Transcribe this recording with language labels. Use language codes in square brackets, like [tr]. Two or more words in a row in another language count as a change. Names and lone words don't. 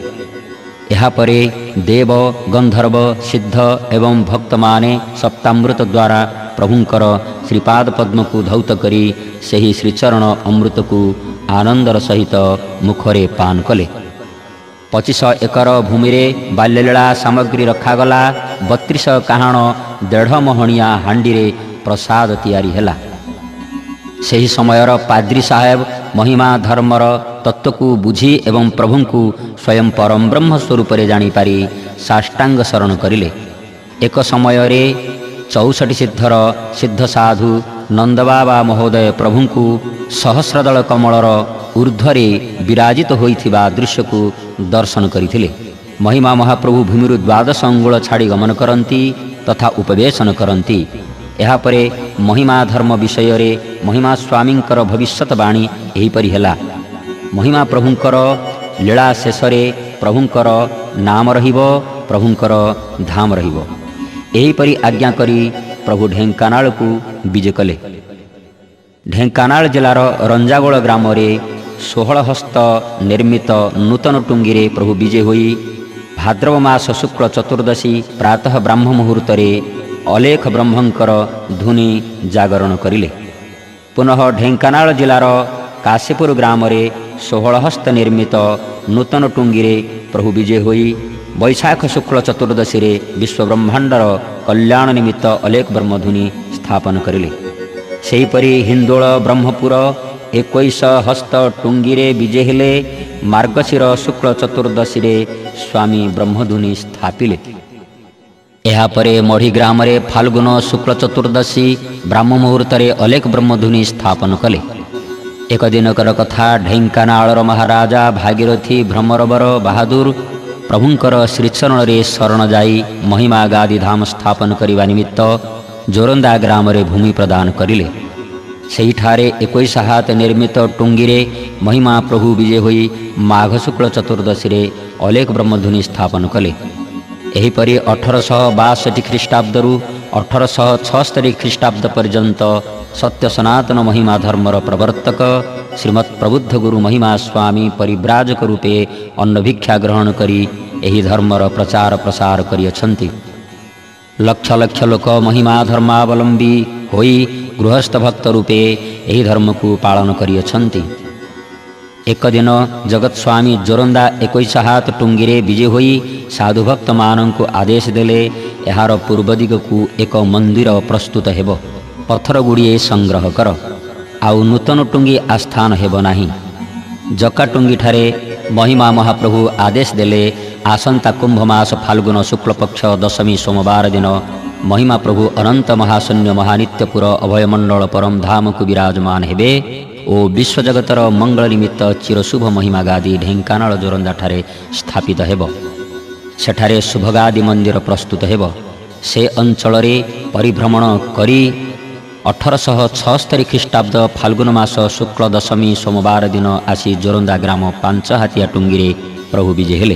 [or] ଏହା ପରେ ଦେବ ଗନ୍ଧର୍ବ ସିଦ୍ଧ ଏବଂ ଭକ୍ତ ମାନେ ସପ୍ତାମୃତ ଦ୍ୱାରା ପ୍ରଭୁଙ୍କର ଶ୍ରୀପାଦ ପଦ୍ମ କୁ ଧୌତ କରି ସେହି ଶ୍ରୀଚରଣ ଅମୃତ କୁ ଆନନ୍ଦର ସହିତ ମୁଖରେ ପାନ କଲେ। 25 ଏକର ଭୂମି ରେ ବାଲ୍ୟଲୀଳା ସାମଗ୍ରୀ ରଖାଗଲା। 32 କାହାଣ 1.5 ମହଣିଆ ହାଣ୍ଡି ରେ ପ୍ରସାଦ ତିଆରି ହେଲା। ସେହି ସମୟର ପାଦ୍ରୀ ସାହେବ ମହିମା ଧର୍ମର ତତ୍ତ୍ୱ କୁ ବୁଝି ଏବଂ ପ୍ରଭୁ କୁ ସ୍ୱୟଂ ପରମ ବ୍ରହ୍ମ ସ୍ୱରୂପ ରେ ଜାଣି ପାରି ସାଷ୍ଟାଙ୍ଗ ଶରଣ କରିଲେ। ଏକ ସମୟ ରେ 64 ସିଦ୍ଧର ସିଦ୍ଧ ସାଧୁ ନନ୍ଦବାବା ମହୋଦୟ ପ୍ରଭୁ କୁ ସହସ୍ରଦଳ କମଳର ଊର୍ଦ୍ଧ୍ୱରେ ବିରାଜିତ ହୋଇଥିବା ଦୃଶ୍ୟ କୁ ଦର୍ଶନ କରିଥିଲେ। ମହିମା ମହାପ୍ରଭୁ ଭୂମିରୁ 12 ଅଙ୍ଗୁଳ ଛାଡ଼ି ଗମନ କରନ୍ତି ତଥା ଉପବେଶନ କରନ୍ତି। ଏହା ପରେ ମହିମା ଧର୍ମ ବିଷୟ ରେ ମହିମା ସ୍ୱାମୀଙ୍କର ଭବିଷ୍ୟତବାଣୀ ଏହିପରି ହେଲା। ମହିମା ପ୍ରଭୁଙ୍କର ଲୀଳା ଶେଷରେ ପ୍ରଭୁଙ୍କର ନାମ ରହିବ, ପ୍ରଭୁଙ୍କର ଧାମ ରହିବ। ଏହିପରି ଆଜ୍ଞା କରି ପ୍ରଭୁ ଢେଙ୍କାନାଳ କୁ ବିଜେ କଲେ। ଢେଙ୍କାନାଳ ଜିଲାର ରଞ୍ଜାଗୋଳ ଗ୍ରାମ ରେ 16 ହସ୍ତ ନିର୍ମିତ ନୂତନ ଟୁଙ୍ଗି ରେ ପ୍ରଭୁ ବିଜେ ହୋଇ ଭାଦ୍ରବ ମାସ ଶୁକ୍ଳ ଚତୁର୍ଦ୍ଦଶୀ ପ୍ରାତଃ ବ୍ରାହ୍ମ ମୁହୂର୍ତ୍ତ ଅଲେଖ ବ୍ରହ୍ମଙ୍କର ଧୁନି ଜାଗରଣ କରିଲେ। ପୁନଃ ଢେଙ୍କାନାଳ ଜିଲାର କାଶୀପୁର ଗ୍ରାମ ରେ 16 ହସ୍ତ ନିର୍ମିତ ନୂତନ ଟୁଙ୍ଗି ରେ ପ୍ରଭୁ ବିଜେ ହୋଇ ବୈଶାଖ ଶୁକ୍ଳ ଚତୁର୍ଦ୍ଦଶୀ ରେ ବିଶ୍ୱ ବ୍ରହ୍ମାଣ୍ଡର କଲ୍ୟାଣ ନିମିତ୍ତ ଅଲେଖ ବ୍ରହ୍ମଧୁନି ସ୍ଥାପନ କରିଲେ। ସେହିପରି ହିନ୍ଦୋଳ ବ୍ରହ୍ମପୁର 21 ହସ୍ତ ଟୁଙ୍ଗି ରେ ବିଜେ ହେଲେ। ମାର୍ଗଶୀର ଶୁକ୍ଳ ଚତୁର୍ଦ୍ଦଶୀ ରେ ସ୍ୱାମୀ ବ୍ରହ୍ମଧୁନି ସ୍ଥାପିଲେ। ଏହା ପରେ ମଢ଼ି ଗ୍ରାମ ରେ ଫାଲ୍ଗୁନ ଶୁକ୍ଳ ଚତୁର୍ଦ୍ଦଶୀ ବ୍ରାହ୍ମ ମୁହୂର୍ତ୍ତ ଅଲେଖ ବ୍ରହ୍ମଧୁନି ସ୍ଥାପନ କଲେ। ଏକ ଦିନକର କଥା ଢେଙ୍କାନାଳର ମହାରାଜା ଭାଗୀରଥୀ ଭ୍ରମରବର ବାହାଦୁର ପ୍ରଭୁଙ୍କର ଶ୍ରୀଚରଣ ରେ ଶରଣ ଯାଇ ମହିମା ଗାଦି ଧାମ ସ୍ଥାପନ କରିବା ନିମିତ୍ତ ଜୋରନ୍ଦା ଗ୍ରାମ ରେ ଭୂମି ପ୍ରଦାନ କରିଲେ। ସେହି ଠାରେ 21 ହାତ ନିର୍ମିତ ଟୁଙ୍ଗି ରେ ମହିମା ପ୍ରଭୁ ବିଜୟ ହୋଇ ମାଘ ଶୁକ୍ଳ ଚତୁର୍ଦ୍ଦଶୀ ରେ ଅଲେଖ ବ୍ରହ୍ମଧୁନି ସ୍ଥାପନ କଲେ। ଏହିପରି 1862 ଖ୍ରୀଷ୍ଟାବ୍ଦରୁ 1876 ଖ୍ରୀଷ୍ଟାବ୍ଦ ପର୍ଯ୍ୟନ୍ତ ସତ୍ୟ ସନାତନ ମହିମା ଧର୍ମର ପ୍ରବର୍ତ୍ତକ ଶ୍ରୀମତ୍ ପ୍ରବୁଦ୍ଧ ଗୁରୁ ମହିମା ସ୍ୱାମୀ ପରିବ୍ରାଜକ ରୂପେ ଅନ୍ନ ଭିକ୍ଷା ଗ୍ରହଣ କରି ଏହି ଧର୍ମର ପ୍ରଚାର ପ୍ରସାର କରିଅଛନ୍ତି। ଲକ୍ଷ ଲକ୍ଷ ଲୋକ ମହିମା ଧର୍ମାବଲମ୍ବୀ ହୋଇ ଗୃହସ୍ଥ ଭକ୍ତ ରୂପେ ଏହି ଧର୍ମ କୁ ପାଳନ କରିଅଛନ୍ତି। ଏକ ଦିନ ଜଗତ ସ୍ୱାମୀ ଜୋରନ୍ଦା 21 ହାତ ଟୁଙ୍ଗି ରେ ବିଜୟ ହୋଇ ସାଧୁ ଭକ୍ତ ମାନଙ୍କୁ ଆଦେଶ ଦେଲେ ଏହାର ପୂର୍ବ ଦିଗ କୁ ଏକ ମନ୍ଦିର ପ୍ରସ୍ତୁତ ହେବ। ପଥର ଗୁଡ଼ିଏ ସଂଗ୍ରହ କର ଆଉ ନୂତନ ଟୁଙ୍ଗି ଆସ୍ଥାନ ହେବ ନାହିଁ। ଯାଜକା ଟୁଙ୍ଗି ଠାରେ ମହିମା ମହାପ୍ରଭୁ ଆଦେଶ ଦେଲେ ଆସନ୍ତା କୁମ୍ଭମାସ ଫାଲ୍ଗୁନ ଶୁକ୍ଳ ପକ୍ଷ ଦଶମୀ ସୋମବାର ଦିନ ମହିମା ପ୍ରଭୁ ଅନନ୍ତ ମହାଶୂନ୍ୟ ମହାନିତ୍ୟପୁର ଅଭୟମଣ୍ଡଳ ପରମ ଧାମ କୁ ବିରାଜମାନ ହେବେ ଓ ବିଶ୍ୱଜଗତର ମଙ୍ଗଳ ନିମିତ୍ତ ଚିରଶୁଭ ମହିମାଗାଦି ଢେଙ୍କାନାଳ ଜୋରନ୍ଦାଠାରେ ସ୍ଥାପିତ ହେବ। ସେଠାରେ ଶୁଭଗାଦି ମନ୍ଦିର ପ୍ରସ୍ତୁତ ହେବ। ସେ ଅଞ୍ଚଳରେ ପରିଭ୍ରମଣ କରି 1876 ଖ୍ରୀଷ୍ଟାବ୍ଦ ଫାଲ୍ଗୁନ ମାସ ଶୁକ୍ଳ ଦଶମୀ ସୋମବାର ଦିନ ଆସି ଜୋରନ୍ଦା ଗ୍ରାମ ପାଞ୍ଚହାତିଆ ଟୁଙ୍ଗିରେ ପ୍ରଭୁ ବିଜେ ହେଲେ।